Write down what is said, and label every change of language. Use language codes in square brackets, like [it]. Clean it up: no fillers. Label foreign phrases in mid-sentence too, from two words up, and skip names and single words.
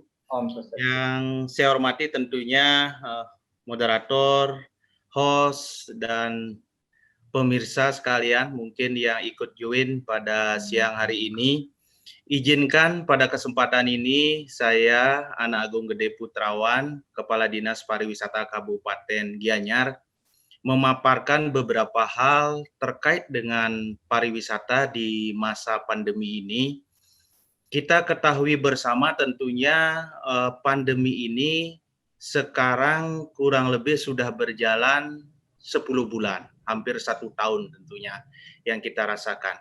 [ban] Om Swastiastu. [id] Yang saya hormati tentunya moderator, host, dan pemirsa sekalian mungkin yang ikut join pada siang hari ini. Izinkan pada kesempatan ini saya Ana Agung Gede Putrawan, Kepala Dinas Pariwisata Kabupaten Gianyar, memaparkan beberapa hal terkait dengan pariwisata di masa pandemi ini. Kita ketahui bersama tentunya pandemi ini sekarang kurang lebih sudah berjalan 10 bulan, hampir 1 tahun tentunya yang kita rasakan.